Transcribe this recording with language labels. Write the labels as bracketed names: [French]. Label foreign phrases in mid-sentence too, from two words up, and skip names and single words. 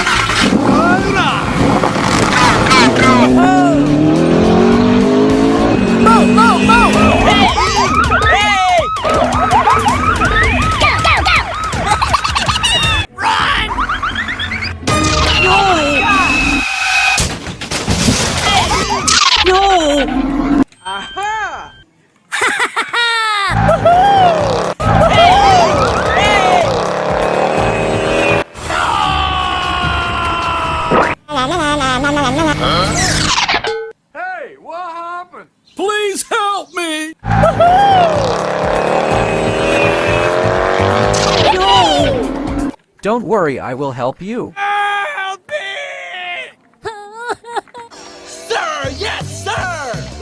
[English] Move, move, move! Hey! Go, go, go. Run! No! Aha! La la la la la la la la. Hey, what happened? Please help me! Don't worry, I will help you. Help me! Sir, yes, sir!